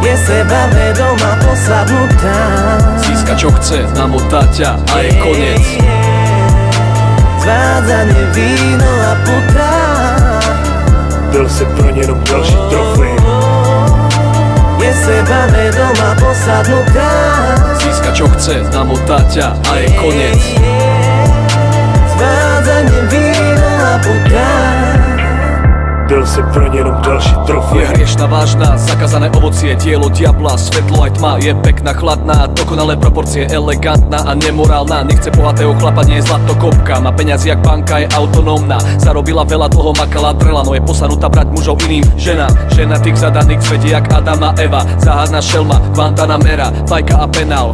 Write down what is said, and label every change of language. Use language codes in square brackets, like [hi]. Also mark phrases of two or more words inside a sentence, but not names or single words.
[sk] sebavedomá posadnutá. Získa čo chce, namotá ťa a je koniec. Zvádzanie, víno a puta. [cs] Byl si pro ně jenom další trofej. [sk] Je sebavedomá posadnutá. Získa čo chce, namotá ťa a je koniec. Zvádzanie, víno a puta. [cs] Byl si pro ně jenom další trofej. [sk] Je hriešna, vážna, zakázané ovocie, dielo diabla, svetlo aj tma. Je pekná, chladná, dokonalé proporcie, elegantná a nemorálna. Nechce bohatého chlapa, nie je zlatokopka. Má peniazy jak banka, je autonómna. Zarobila veľa, dlho makala, drela, no je posanutá brať mužov iným ženám. Ženatých zadaných svete jak Adam a Eva. Záhadná šelma, Guantanamera, fajka a penál.